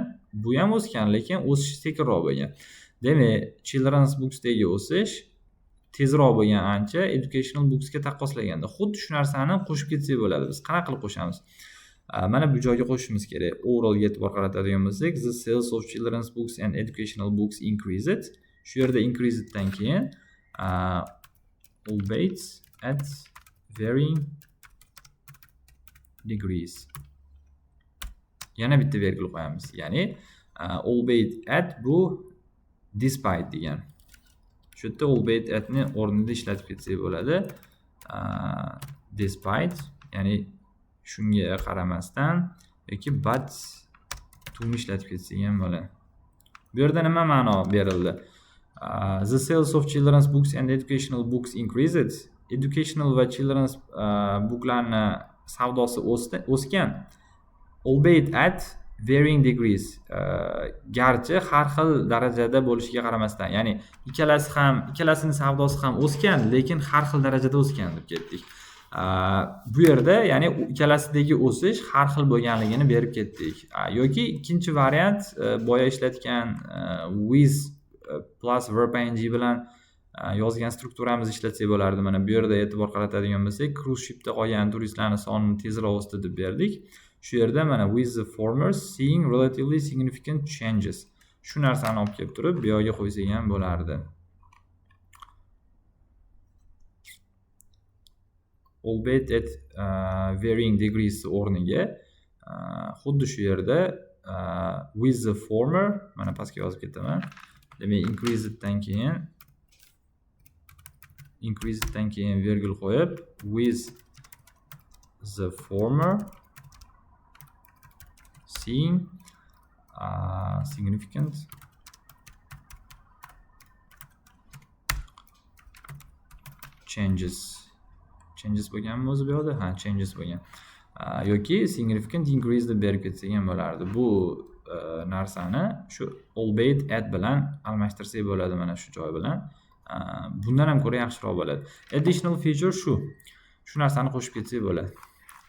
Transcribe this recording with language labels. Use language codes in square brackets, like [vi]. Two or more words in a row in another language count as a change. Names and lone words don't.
[uz] Bu ham o'sgan, lekin o'sish sekinroq bo'lgan. Demak, [en] children's booksdagi [uz] o'sish tezroq bo'lgan ancha [en] educational booksga [uz] taqqoslaganda. Xuddi shu narsani qo'shib ketsak bo'ladi. Biz qanaqa qilib qo'shamiz? Mana bu joyga qo'shishimiz kerak. Overall'ga e'tibor qaratadigan bo'lsak, [en] the sales of children's books and educational books increased. [uz] Shu yerda increaseddan keyin [en] albeit at varying degrees. [uz] Yana bitta vergul qo'yamiz. Ya'ni [en] albeit at [uz] bu despite degan. Shu yerda [en] albeit atni [uz] o'rnida ishlatib ketsak bo'ladi. despite, ya'ni shunga qaramasdan yoki but to'ni ishlatib ketsak ham bo'ladi. Bu yerda nima ma'no berildi? [en] The sales of children's books and educational books increased. [uz] Educational va [en] children's booklarni [uz] savdosi o'sgan. [en] Albeit at varying degrees. [uz] Garchi har xil darajada bo'lishiga qaramasdan, ya'ni ikkalasini savdosi ham o'sgan, lekin har xil darajada o'sgan deb ketdik. Bu yerda ya'ni ikkalasidagi o'sish har xil bo'lganligini berib ketdik. Yoki ikkinchi variant boya ishlatgan [en] with plus verb ing [uz] bilan yozgan strukturamizni ishlatsak bo'lardi. Mana bu yerda e'tibor qaratadigan bo'lsak, [en] cruise shipda [uz] qolgan turistlarning sonini tezroq o'sdi deb berdik. Shu yerda mana [en] with the former seeing relatively significant changes. [uz] Shu narsani olib kelib turib, bu yerga qo'ysak ham bo'lardi. [en] Albeit at varying degrees [uz] o'rniga xuddi shu yerda [en] with the former, [uz] mana pastga yozib ketaman. Demak, increaseddan keyin virgul qo'yib, [en] with the former seeing significant changes [uz] bo'lganmi o'zi bu yerda? Changes bo'lgan. Yoki [en] significant increase [uz] deb berib ketsak ham bo'lardi. Bu narsani shu [en] albeit at [uz] bilan almashtirsak bo'ladi, mana shu joy bilan. Bundan ham ko'ra yaxshiroq bo'ladi. [en] Additional feature [uz] shu narsani qo'shib ketsak bo'ladi.